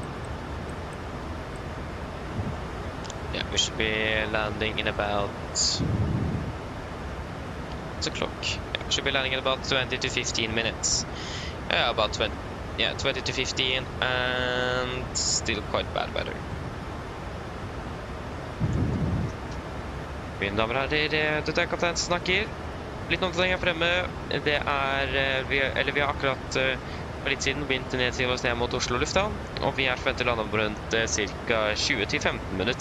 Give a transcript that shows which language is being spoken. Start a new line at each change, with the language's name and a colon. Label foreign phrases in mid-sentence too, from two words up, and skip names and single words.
English: Yeah, we should be landing in about... What's the clock? Yeah, we should be landing in about 20 to 15 minutes. Yeah, about 20. Yeah, 20 to 15, and still quite bad weather.
Norwegian: Mine damer og herrer, dette er kaptein som snakker. Litt oppdatering her fremme. Det er... vi har akkurat... For litt siden begynte nedsiget oss ned mot Oslo lufthavn, og vi er forventet å lande om rundt ca. 20-15 minutter.